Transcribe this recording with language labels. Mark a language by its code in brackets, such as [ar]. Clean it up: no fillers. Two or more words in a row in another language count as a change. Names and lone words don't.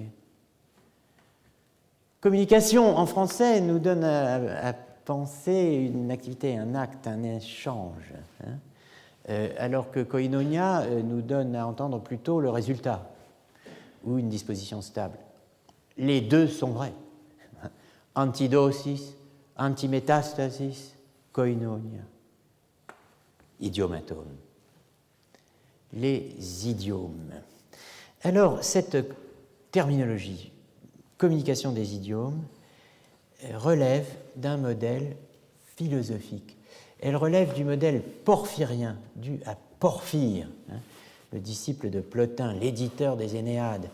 [fr] Communication, en français, nous donne à penser une activité, un acte, un échange, alors que koinonia nous donne à entendre plutôt le résultat ou une disposition stable. Les deux sont vrais. [el] Antidosis, antimétastasis, koinonia. Idiomaton. [fr] Les idiomes. Alors, cette terminologie, communication des idiomes, relève d'un modèle philosophique. Elle relève du modèle porphyrien, dû à Porphyre, le disciple de Plotin, l'éditeur des Énéades.